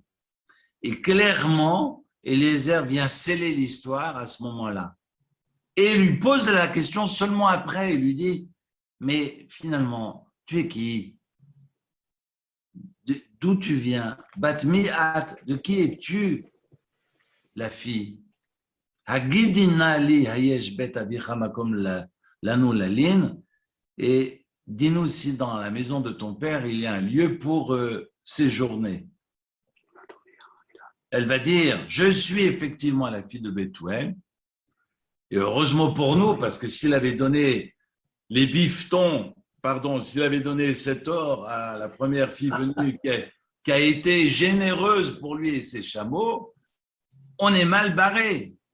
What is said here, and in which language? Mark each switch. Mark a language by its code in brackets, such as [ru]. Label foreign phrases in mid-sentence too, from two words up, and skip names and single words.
[fr] Et clairement, Eliezer vient sceller l'histoire à ce moment-là. Et lui pose la question seulement après, il lui dit, mais finalement, tu es qui? d'où tu viens? [he] בת מי את, [fr] de qui es-tu, la fille? [he] הגידינא לי היש בית אביך מקום לנו ללין. [fr] Et dis-nous si dans la maison de ton père, il y a un lieu pour séjourner. Elle va dire, je suis effectivement la fille de Bethuel. Et heureusement pour nous, parce que s'il avait donné les bifetons, s'il avait donné cet or à la première fille venue qui a été généreuse pour lui et ses chameaux, on est mal barré.